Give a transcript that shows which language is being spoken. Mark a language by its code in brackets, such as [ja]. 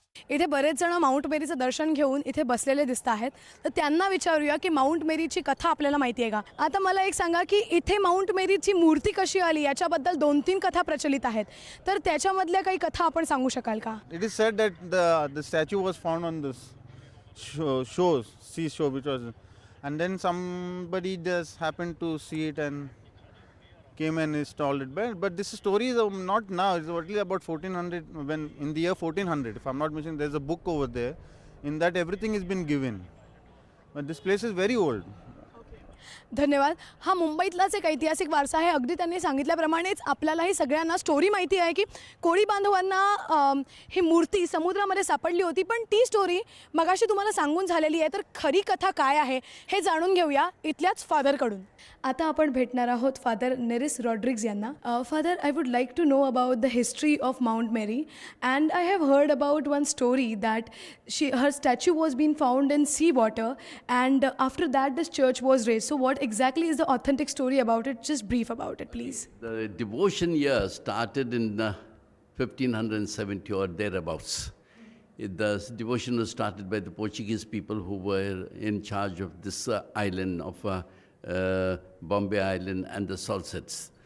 [mr] इथे बरेच जण माउंट मेरीचं दर्शन घेऊन इथे बसलेले दिसत आहेत. तर त्यांना विचारूया की माउंट मेरीची कथा आपल्याला माहिती आहे का. आता मला एक सांगा की इथे माउंट मेरीची मूर्ती कशी आली याच्याबद्दल 2-3 कथा प्रचलित आहेत, तर त्याच्यामधल्या काही कथा आपण सांगू शकाल का? [en] It is said that the statue was found on this seashore, which was, and then somebody just happened to see it and came and installed it. But this story is not now. It's only about 1400. When in the year 1400, if I'm not mistaken, there's a book over there. In that, everything has been given. But this place is very old. [mr] धन्यवाद. हा मुंबईतलाच एक ऐतिहासिक वारसा आहे. अगदी त्यांनी सांगितल्याप्रमाणेच आपल्यालाही सगळ्यांना स्टोरी माहिती आहे की कोळी बांधवांना ही मूर्ती समुद्रामध्ये सापडली होती. पण ती स्टोरी मगाशी तुम्हाला सांगून झालेली आहे. तर खरी कथा काय आहे हे जाणून घेऊया इथल्याच फादरकडून. आता आपण भेटणार आहोत फादर नेरिस रॉड्रिग्स यांना. [en] Father, I would like to know about the history of Mount Mary, and I have heard about one story that her statue was been found in sea water and after that this church was raise. So what exactly is the authentic story about it? Just brief about it, please. The devotion year started in 1570 or thereabouts. The devotion was started by the Portuguese people who were in charge of this island of Bombay Island and the Salsets.